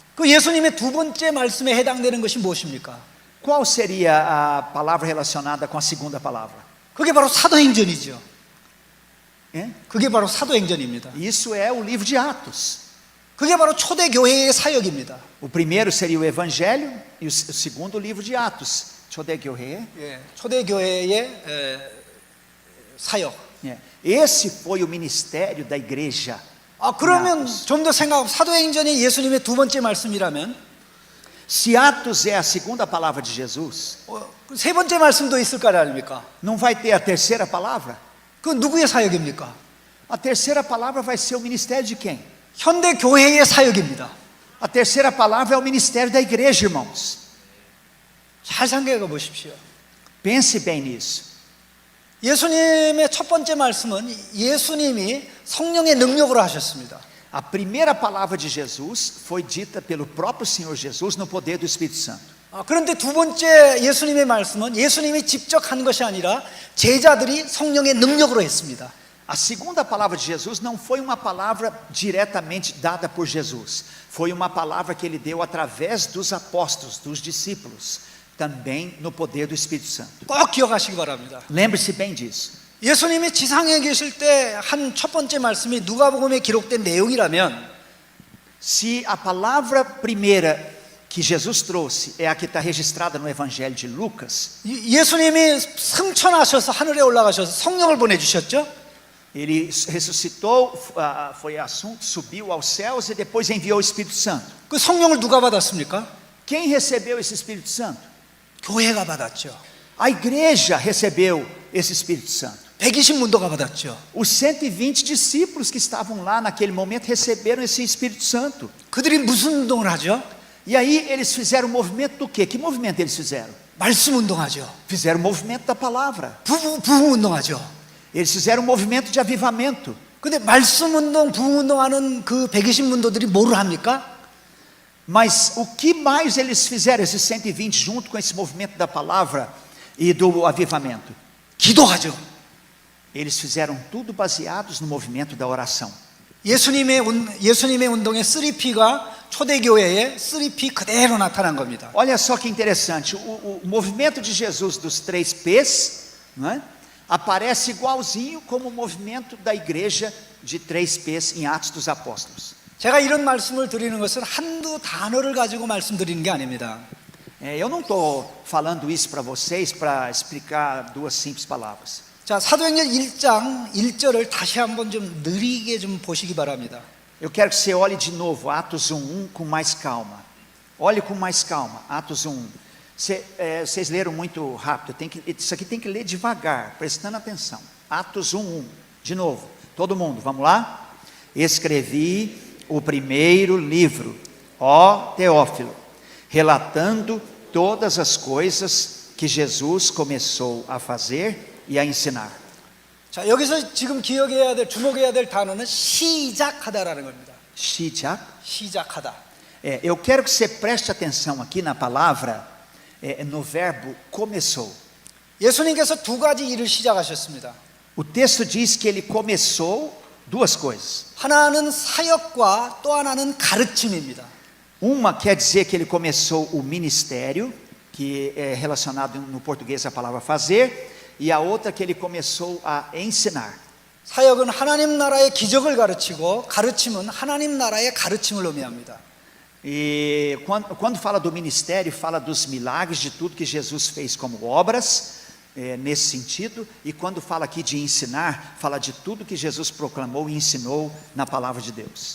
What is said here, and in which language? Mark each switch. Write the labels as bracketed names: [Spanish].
[Korean] 그 예수님의 두 번째 말씀에 해당되는 것이 무엇입니까? [Portuguese] Qual seria a palavra relacionada com a segunda palavra? [Korean] 그게 바로 사도행전이죠. [Portuguese] É? [Korean] 그게 바로 사도행전입니다. [Portuguese] Isso é o livro de Atos. [Korean] 그게 바로 초대교회의 사역입니다. [Portuguese] O primeiro seria o Evangelho e o segundo o livro de Atos. [Korean] 초대교회. 예, 초대교회의 사역. [Portuguese] Esse foi o ministério da igreja. [Korean] 그러면 좀 더 생각하고 사도행전이 예수님의 두 번째 말씀이라면 [Portuguese] Se Atos é a segunda palavra de Jesus, [Korean] 세 번째 말씀도 있을 거 아닙니까? [Portuguese] não vai ter a terceira palavra? [Korean] 그 누구의 사역입니까? [Portuguese] A terceira palavra vai ser o ministério de quem? [Korean] 현대 교회의 사역입니다. [Portuguese] A terceira palavra é o ministério da igreja, irmãos. [Korean] 잘 생각해 보십시오. [Portuguese] Pense bem nisso. [Korean] 예수님의 첫 번째 말씀은 예수님이 성령의 능력으로 하셨습니다. [Portuguese] A primeira palavra de Jesus foi dita pelo próprio Senhor Jesus no poder do Espírito Santo. [Korean] 그런데 두 번째 예수님의 말씀은 예수님이 직접 한 것이 아니라 제자들이 성령의 능력으로 했습니다. [Portuguese] A segunda palavra de Jesus não foi uma palavra diretamente dada por Jesus. Foi uma palavra que ele deu através dos apóstolos, dos discípulos, também no poder do Espírito Santo. [Korean] 꼭 기억하시기 바랍니다. [Portuguese] Lembre-se bem disso. [Korean] 예수님이 지상에 계실 때 한 첫 번째 말씀이 누가복음에 기록된 내용이라면 [Portuguese] Se a palavra primeira que Jesus trouxe é a que está registrada no Evangelho de Lucas, [Korean] 예수님이 승천하셔서 하늘에 올라가셔서 성령을 보내주셨죠? [Portuguese] ele ressuscitou, foi assunto, subiu aos céus e depois enviou o Espírito Santo. [Korean] 그 성령을 누가 받았습니까? [Portuguese] Quem recebeu esse Espírito Santo? [Korean] 교회가 받았죠. [Portuguese] A igreja recebeu esse Espírito Santo. [Korean] 120문도가 받았죠. [Portuguese] Os 120 discípulos que estavam lá naquele momento receberam esse Espírito Santo. [Korean] 그들이 무슨 운동을 하죠? [Portuguese] E aí eles fizeram o movimento do quê? Que movimento eles fizeram? [Korean] 말씀 운동하죠. [Portuguese] Fizeram o movimento da palavra. [Korean] 부흥 운동하죠. [Portuguese] Eles fizeram o movimento de avivamento. [Korean] 근데 말씀 운동, 부흥 운동하는 그 120문도들이 뭐를 합니까? [Portuguese] Mas o que mais eles fizeram, esses 120, junto com esse movimento da palavra e do avivamento? [Korean] 기도하죠. [Portuguese] Eles fizeram tudo baseados no movimento da oração. [Korean] 예수님의 운동의 3P가 초대교회의 3P 그대로 나타난 겁니다. [Portuguese] Olha só que interessante, o movimento de Jesus dos 3 P's, não é? Aparece igualzinho como o movimento da igreja de 3 P's em Atos dos Apóstolos. [Korean] 제가 이런 말씀을 드리는 것은 한두 단어를 가지고 말씀드리는 게 아닙니다. [Portuguese] Eu não estou falando isso para vocês para explicar 2 simples palavras. [Korean] 자, 사도행전 1장 1절을 다시 한번 좀 느리게 좀 보시기 바랍니다. [Portuguese] Eu quero que você olhe de novo Atos 1:1 com mais calma. Olhe com mais calma, Atos 1:1. Vocês leram muito rápido, isso aqui tem que ler devagar, prestando atenção. Atos 1:1, de novo, todo mundo, vamos lá? Escrevi o primeiro livro, ó Teófilo, relatando todas as coisas que Jesus começou a fazer e a ensinar. [Korean] 자, 여기서 지금 주목해야 될 단어는 시작하다라는 겁니다. 시작하다. [Portuguese] Eu quero que você preste atenção aqui na palavra, no verbo começou. [Korean] 예수님께서 두 가지 일을 시작하셨습니다. [Portuguese] O texto diz que ele começou 2 coisas. [Korean] 하나는 사역과 또 하나는 가르침입니다. [Portuguese] Uma quer dizer que ele começou o ministério, que é relacionado no português à palavra fazer, e a outra que ele começou a ensinar. [Korean] 사역은 하나님 나라의 기적을 가르치고 가르침은 하나님 나라의 가르침을 의미합니다. [Portuguese] E quando fala do ministério, fala dos milagres, de tudo que Jesus fez como obras, nesse sentido, e quando fala aqui de ensinar, fala de tudo que Jesus proclamou e ensinou na palavra de Deus.